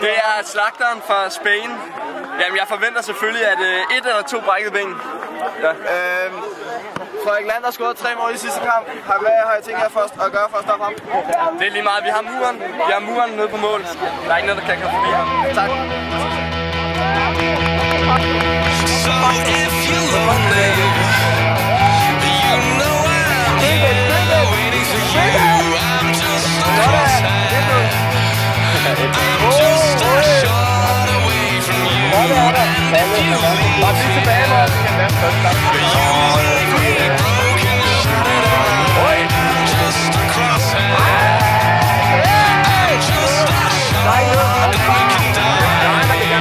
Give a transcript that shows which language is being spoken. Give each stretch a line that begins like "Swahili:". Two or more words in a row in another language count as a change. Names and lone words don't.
Danish: Det er slagteren fra Spanien. Jamen, jeg forventer selvfølgelig, at et eller to brækkede ben. Ja. Frederik Lander scorede 3 mål i sidste kamp. Hvad har I tænkt jer først at gøre for at stoppe ham? Det er lige meget. Vi har muren nede på mål. Der er ikke noget, der kan komme forbi ham. Tak.
English: So if you're lonely, you know I'm here waiting for you. I'm just a crosshair. I'm just a shot away from you. And if you leave, you won't be broken, shut it off. I'm just a crosshair. I'm just a shot, and we can die.